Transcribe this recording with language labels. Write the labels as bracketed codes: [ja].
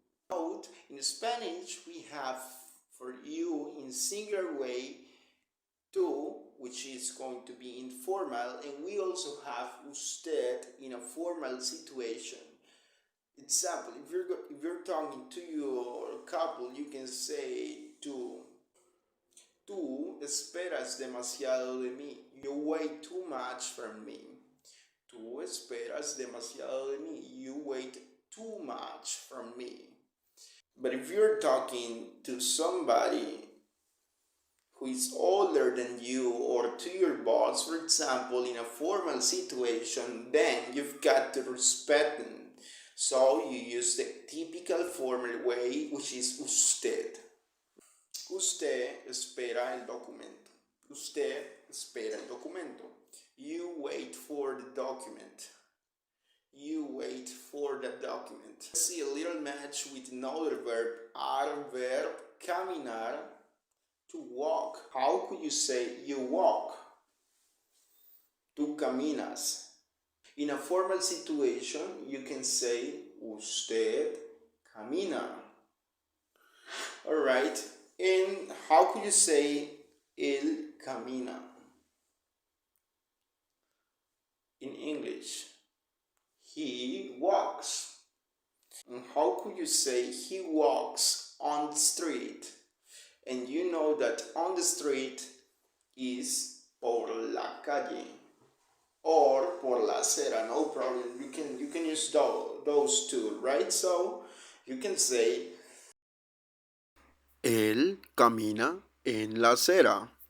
[en] Note, in Spanish we have for you in singular way tú, which is going to be informal, and we also have usted in a formal situation. Example, if you're talking to your couple, you can say tú. [es] Tú esperas demasiado de mí. [en] You wait too much from me. [es] Tú esperas demasiado de mí. [en] You wait too much from me. But if you're talking to somebody who is older than you or to your boss, for example, in a formal situation, then you've got to respect them. So you use the typical formal way, which is usted. [es] Usted espera el documento. Usted espera el documento. [en] You wait for the document. You wait for the document. Let's see a little match with another verb. Our verb, caminar, to walk. How could you say you walk? [es] Tú caminas. [en] In a formal situation, you can say [es] usted camina. [en] Alright, and how could you say [es] él camina [en] in English? He walks. And how could you say he walks on the street? And you know that on the street is [es] por la calle [en] or [es] por la acera, [en] no problem. You can use those two, right? So you can say [es] él camina en la acera.